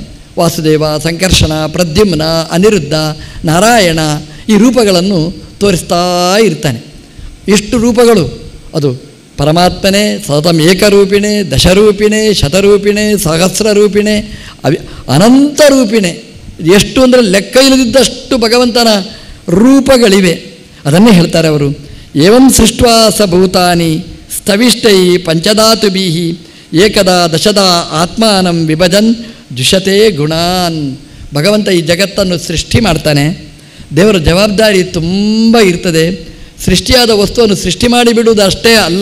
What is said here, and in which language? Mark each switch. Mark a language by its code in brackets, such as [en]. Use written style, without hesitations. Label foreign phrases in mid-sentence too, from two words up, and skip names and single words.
[kn] ವಾಸುದೇವ, ಸಂಕರ್ಷಣ, ಪ್ರದ್ಯುಮ್ನ, ಅನಿರುದ್ಧ, ನಾರಾಯಣ ಈ ರೂಪಗಳನ್ನು ತೋರಿಸ್ತಾ ಇರ್ತಾನೆ. ಎಷ್ಟು ರೂಪಗಳು! ಅದು ಪರಮಾತ್ಮನೇ [sa] ಸತತಂ ಏಕರೂಪಿಣೆ, ದಶರೂಪಿಣೆ, ಶತರೂಪಿಣೆ, ಸಹಸ್ರರೂಪಿಣೆ, ಅನಂತ ರೂಪಿಣೆ. [kn] ಎಷ್ಟು ಅಂದರೆ ಲೆಕ್ಕ ಇಲ್ಲದಿದ್ದಷ್ಟು ಭಗವಂತನ ರೂಪಗಳಿವೆ. ಅದನ್ನೇ ಹೇಳ್ತಾರೆ ಅವರು. [sa] ಏವಂ ಸೃಷ್ಟ್ವಾ ಸ ಭೂತಾನಿ ಸ್ಥವಿಷ್ಟೈ ಪಂಚಧಾತುಭಿ ಏಕದಾ ದಶದಾ ಆತ್ಮಾನಂ ವಿಭಜನ್ ದ್ವಿಷತೆ ಗುಣಾನ್. [kn] ಭಗವಂತ ಈ ಜಗತ್ತನ್ನು ಸೃಷ್ಟಿ ಮಾಡ್ತಾನೆ. ದೇವರ ಜವಾಬ್ದಾರಿ ತುಂಬ ಇರ್ತದೆ. ಸೃಷ್ಟಿಯಾದ ವಸ್ತುವನ್ನು ಸೃಷ್ಟಿ ಮಾಡಿ ಬಿಡುವುದು ಅಷ್ಟೇ ಅಲ್ಲ.